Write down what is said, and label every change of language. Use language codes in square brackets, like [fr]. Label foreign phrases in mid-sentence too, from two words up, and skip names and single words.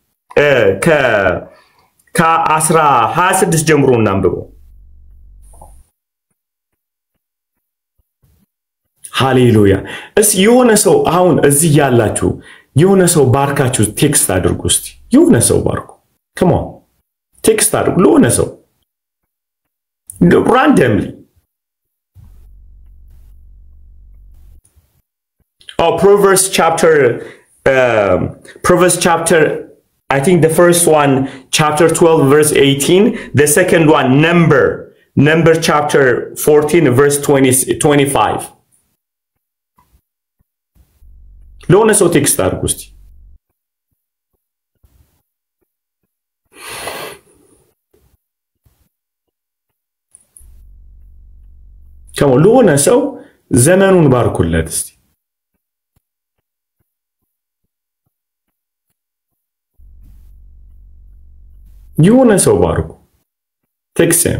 [am] ከ26 ጀምሮ እናንብበው ሃሌሉያ እስ የሆነ ሰው አሁን እዚህ ያላችሁ የሆነ ሰው ባርካችሁ ቴክስት አድርጉ እስቲ የሆነ ሰው ባርኩ [en] come on [am] ቴክስት አድርጉ ለሆነ ሰው [en] randomly Proverbs chapter I think the first one chapter 12 verse 18 the second one number chapter 14 verse 25 [am] ለሆነ ሰው ቴክስት አድርጉ እስቲ ለሆነ ሰው ዘመኑን ባርኩለት እስቲ የሆነ ሰው ባርኩ ቴክስት